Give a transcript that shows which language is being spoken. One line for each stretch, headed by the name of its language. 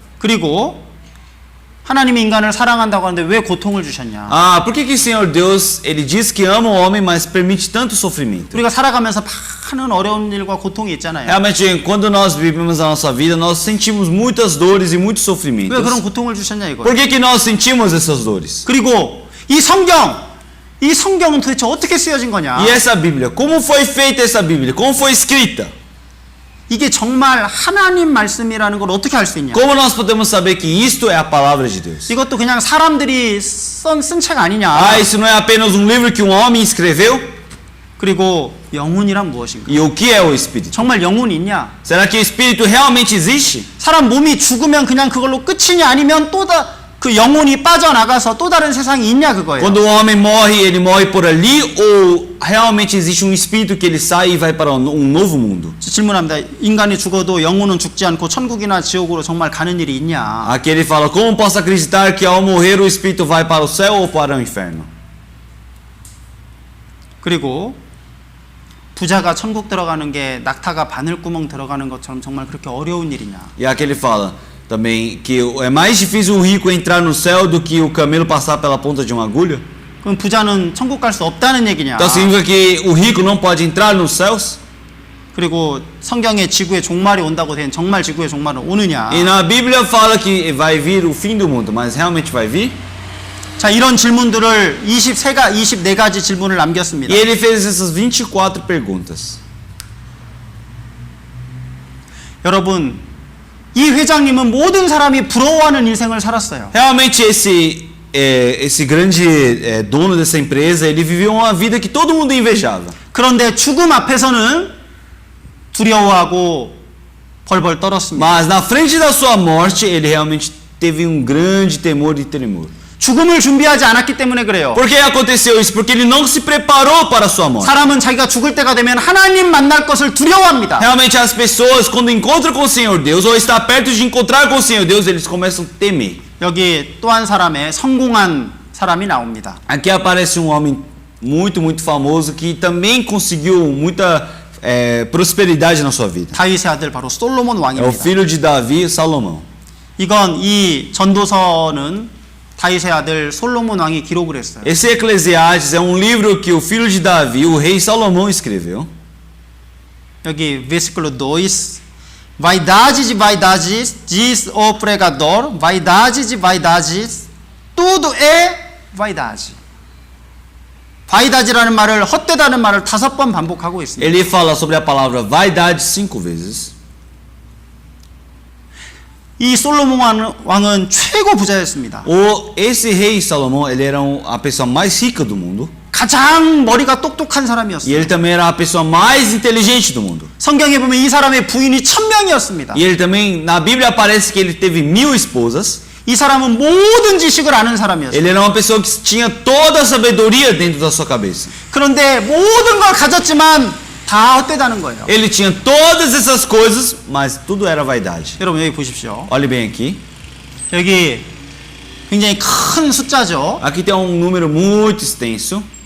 Korean: 그리고 하나님이 인간을 사랑한다고 하는데 왜 고통을 주셨냐?
Portuguese: Ah, por que o Senhor Deus, ele diz que ama o homem, mas permite tanto sofrimento?
Korean: 우리가 살아가면서 많은 어려운 일과 고통이 있잖아요.
Portuguese: Realmente, quando nós vivemos a nossa vida, nós sentimos muitas dores e muitos
Korean: 왜
Portuguese: sofrimentos.
Korean: 그런 고통을 주셨냐 이거예요.
Portuguese: Por que nós sentimos essas dores?
Korean: 그리고 이 성경은 도대체 어떻게 쓰여진 거냐?
Portuguese: E essa Bíblia? Como foi feita essa Bíblia? Como foi escrita?
Korean: 이게 정말 하나님 말씀이라는 걸 어떻게 알 수 있냐?
Portuguese: Como nós podemos saber que isto é a palavra de Deus?
Korean: 이것도 그냥 사람들이 쓴 책 아니냐?
Portuguese: Ah, isso não é apenas um livro que um homem escreveu?
Korean: 그리고 영혼이란 무엇인가?
Portuguese: E o que é o Espírito?
Korean: 정말 영혼이 있냐?
Portuguese: Será que o Espírito realmente existe?
Korean: 사람 몸이 죽으면 그냥 그걸로 끝이냐? 아니면 그 영혼이 빠져나가서 또 다른 세상이 있냐 그거예요.
Portuguese: Quando o homem morre, ele morre por ali ou realmente existe um espírito que ele sai e vai para um novo mundo?
Korean: 질문합니다. 인간이 죽어도 영혼은 죽지 않고 천국이나 지옥으로 정말 가는 일이 있냐?
Portuguese: Aqui ele fala, como posso acreditar que ao morrer o espírito vai para o céu ou para o inferno?
Korean: 그리고 부자가 천국 들어가는 게 낙타가 바늘구멍 들어가는 것처럼 정말 그렇게 어려운 일이냐?
Portuguese: E aqui ele fala também que é mais difícil o rico entrar no céu do que o camelo passar pela ponta de uma agulha?
Korean: 그럼 부자는 천국 갈 수 없다는 얘기냐?
Portuguese: Então significa que o rico não pode entrar nos céus?
Korean: 그리고 성경에 지구의 종말이 온다고 된 정말 지구의 종말은 오느냐?
Portuguese: E na Bíblia fala que vai vir o fim do mundo, mas realmente vai vir?
Korean: 자, 이런 질문들을 24가지 질문을 남겼습니다.
Portuguese: E ele fez essas 24 perguntas.
Korean: 여러분, 이 회장님은 모든 사람이 부러워하는 인생을 살았어요.
Portuguese: Realmente esse grande dono dessa empresa, ele viveu uma vida que todo mundo invejava.
Korean: 그런데 죽음 앞에서는 두려워하고 벌벌 떨었습니다.
Portuguese: Mas na frente da sua morte, ele realmente teve um grande temor e tremor.
Korean: 죽음을 준비하지 않았기 때문에 그래요.
Portuguese: Por que aconteceu isso? Porque ele não se preparou para a sua morte.
Korean: 사람은 자기가 죽을 때가 되면 하나님 만날 것을 두려워합니다.
Portuguese: Realmente as pessoas, quando encontram com o Senhor Deus ou está perto de encontrar com o Senhor Deus, eles começam a temer.
Korean: 여기 또 한 사람의 성공한 사람이 나옵니다.
Portuguese: Aqui aparece um homem muito famoso que também conseguiu muita prosperidade na sua vida.
Korean: 다윗의 아들 바로 솔로몬
Portuguese: É o
Korean: 왕입니다.
Portuguese: filho de Davi, Salomão.
Korean: 이건 이 전도서는 다윗의 아들 솔로몬 왕이 기록을 했어요.
Portuguese: Esse Eclesiastes é um livro que o filho de Davi, o rei Salomão, escreveu.
Korean: 여기
Portuguese: versículo 2 Vaidade de vaidades, diz o pregador, vaidade de vaidades, tudo é vaidade.
Korean: vaidade라는 말을 헛되다는 말을 5번 반복하고 있습니다.
Portuguese: Ele fala sobre a palavra vaidade 5 vezes.
Korean: 이 솔로몬 왕은 최고 부자였습니다.
Portuguese: Esse rei Salomão, ele era a pessoa mais rica do mundo.
Korean: 가장 머리가 똑똑한
Portuguese: E
Korean: 사람이었어요.
Portuguese: ele também era a pessoa mais inteligente do mundo.
Korean: 성경에 보면 이 사람의 부인이 1000명이었습니다.
Portuguese: E ele também, na Bíblia aparece que ele teve 1000 esposas.
Korean: 이 사람은 모든 지식을 아는 사람이었어요.
Portuguese: Ele era uma pessoa que tinha toda a sabedoria dentro da sua cabeça.
Korean: 그런데 모든 걸 가졌지만 다 헛되다는 거예요.
Portuguese: Ele tinha todas essas coisas, mas tudo era vaidade.
Korean: 여러분 여기 보십시오.
Portuguese: Olhe bem aqui.
Korean: 여기 굉장히 큰 숫자죠.
Portuguese: Aqui tem um número muito extenso,